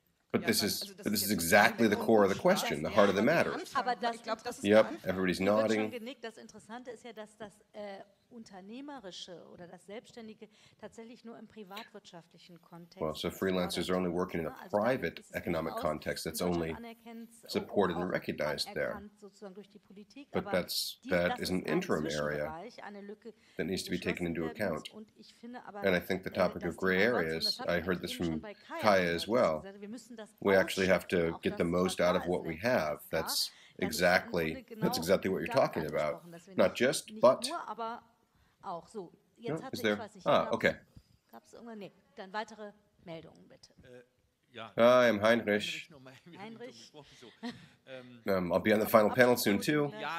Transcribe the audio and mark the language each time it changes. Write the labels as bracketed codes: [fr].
[en] But this is exactly the core of the question, the heart of the matter. Yep, everybody's nodding. [de] Das Interessante ist ja, dass das Unternehmerische oder das Selbstständige tatsächlich nur im privatwirtschaftlichen Kontext. [en] Well, so freelancers are only working in a private economic context that's only supported and recognized there. But that is an interim area that needs to be taken into account. And I think the topic of gray areas, I heard this from Kaya as well. We actually have to get the most out of what we have. That's exactly what you're talking about. Not just, but. [de] Auch so. Jetzt [en] no, is there? Okay. [de] Gab's irgendwann? Nee. Dann weitere Meldungen bitte. [en] Hi, I'm Heinrich. Heinrich. I'll be on the final panel soon too.